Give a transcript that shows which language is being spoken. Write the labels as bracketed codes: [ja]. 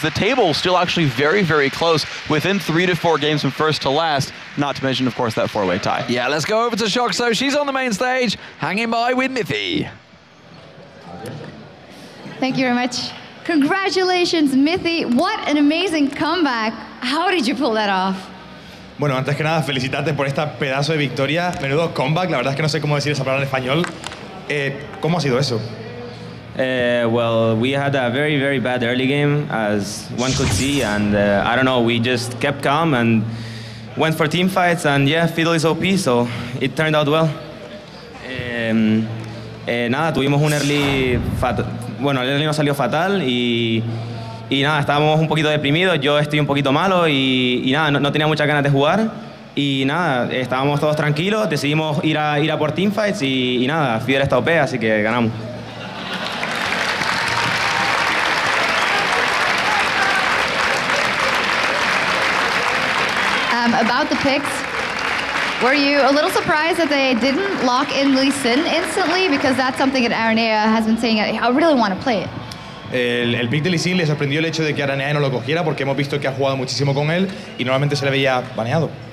[en] The table is still actually very, very close, within 3 to 4 games from first to last, not to mention, of course, that 4-way tie. Yeah, let's go over to Shock. So she's on the main stage, hanging by with Mythy. Thank you very much. Congratulations, Mythy. What an amazing comeback. How did you pull that off? [es] Bueno, antes que nada, felicitarte por esta pedazo de victoria. Menudo comeback, la verdad es que no sé cómo decir esa palabra en español. ¿Cómo ha sido eso? [en] Well, we had a very, very bad early game, as one could see, and I don't know, we just kept calm and went for team fights, and yeah, Fiddle is OP, so it turned out well. [es] Nada, tuvimos un early fatal. Bueno, el early nos salió fatal y nada, estábamos un poquito deprimidos, yo estoy un poquito malo y nada, no tenía muchas ganas de jugar y nada, estábamos todos tranquilos, decidimos ir a por teamfights y nada, Fidel está OP, así que ganamos. [en] About the picks, were you a little surprised that they didn't lock in Lee Sin instantly? Because that's something that Aranea has been saying, I really want to play it. [es] El pick de Lee Sin le sorprendió el hecho de que Aranea no lo cogiera, porque hemos visto que ha jugado muchísimo con él y normalmente se le veía baneado.